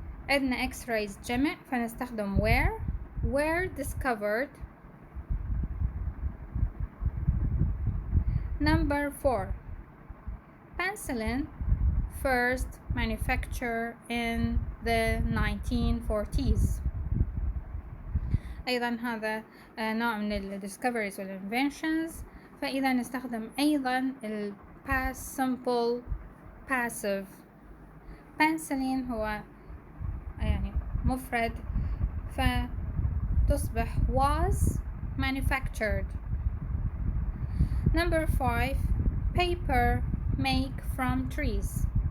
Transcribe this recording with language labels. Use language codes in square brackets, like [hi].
[ar] عندنا X-rays جمع فنستخدم [en] were discovered. Number 4, penicillin first manufactured in the 1940s. [ar] أيضا هذا نوع من ال discoveries وال inventions، فإذا نستخدم أيضا ال past simple passive. penicillin هو يعني مفرد فتصبح [en] was manufactured. Number 5, paper make from trees.